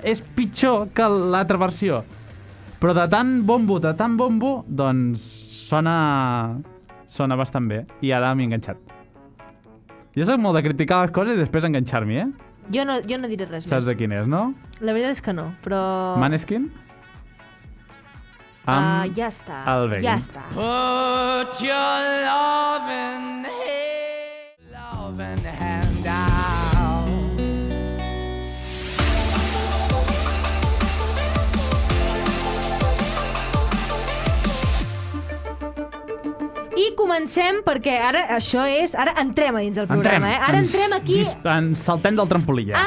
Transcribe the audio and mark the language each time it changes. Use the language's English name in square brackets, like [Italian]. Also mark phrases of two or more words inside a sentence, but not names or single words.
[Catalan] és pitjor que l'altra versió. Però de tant bombo, doncs sona bastant bé. I ara m'he enganxat. Jo soc molt de criticar les coses i després enganxar-m'hi, Jo no diré res Saps més. de quin és, no? La veritat és que no, però... Maneskin? Ja està. el Begin. Ja està. [English] Put your loving hand out. [Catalan] I comencem perquè ara això és... Ara entrem a dins del programa, Ara entrem aquí... Ens saltem del trampolí, ja.